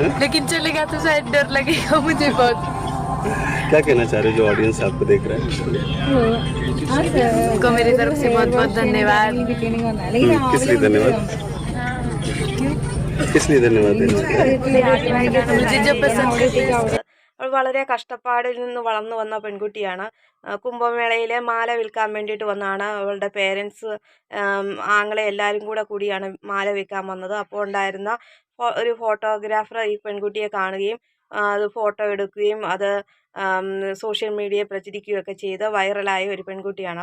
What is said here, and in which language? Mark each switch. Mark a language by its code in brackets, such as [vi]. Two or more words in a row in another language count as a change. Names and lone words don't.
[hi] लेकिन चलेगा तो शायद डर लगेगा मुझे बहुत. क्या कहना चाह रहे हो जो ऑडियंस आपको देख रहा है? उनको मेरी तरफ से बहुत बहुत धन्यवाद. किस लिए धन्यवाद? किस लिए धन्यवाद? मुझे जो पसंद. [ml] അവൾ വളരെ കഷ്ടപ്പാടിൽ നിന്ന് വളർന്നു വന്ന പെൺകുട്ടിയാണ്. കുംഭമേളയിലെ മാല വിൽക്കാൻ വേണ്ടിയിട്ട് വന്നതാണ്. അവളുടെ പേരൻസ്, ആങ്ങളെ എല്ലാവരും കൂടിയാണ് മാല വിൽക്കാൻ വന്നത്. അപ്പോൾ ഉണ്ടായിരുന്ന ഒരു ഫോട്ടോഗ്രാഫർ ഈ പെൺകുട്ടിയെ കാണുകയും അത് ഫോട്ടോ എടുക്കുകയും അത് സോഷ്യൽ മീഡിയയിൽ പ്രചരിക്കുകയൊക്കെ ചെയ്ത് വൈറലായ ഒരു പെൺകുട്ടിയാണ്.